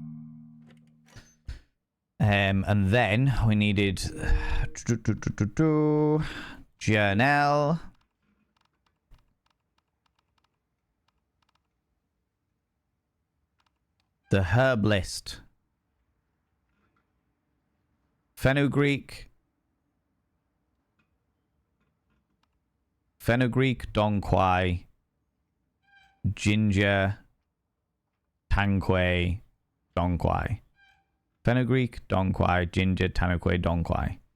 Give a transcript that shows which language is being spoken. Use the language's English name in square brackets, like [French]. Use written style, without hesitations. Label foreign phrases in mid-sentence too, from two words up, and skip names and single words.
[English] And then we needed journal. The herb list. Fenugreek. Fenugreek, Dong Quai. Ginger. Tanquay, Dong Quai. Fenugreek, Dong Quai, Ginger, Tanquay, Dong Quai.